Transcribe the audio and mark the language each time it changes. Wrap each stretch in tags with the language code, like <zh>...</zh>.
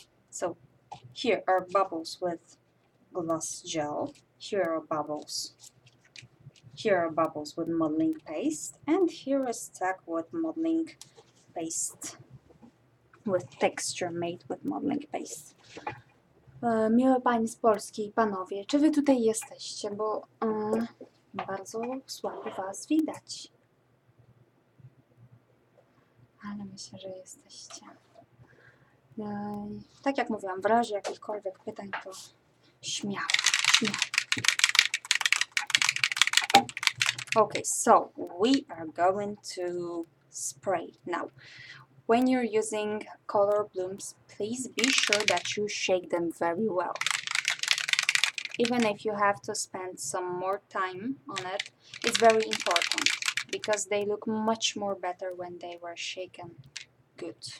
<en>So here are bubbles with gloss gel. Here are bubbles. Here are bubbles with modeling paste. And here is tag with modeling paste. With texture made with modeling paste.</en> <pl>Miłe Pani z Polski i Panowie, czy Wy tutaj jesteście? Bo bardzo słabo Was widać. Ale myślę, że jesteście. Tak jak mówiłam, w razie jakichkolwiek pytań, to śmiało, śmiało.</pl> <en>Okay, so we are going to spray now. When you're using color blooms, please be sure that you shake them very well. Even if you have to spend some more time on it, it's very important because they look much more better when they were shaken good.</en>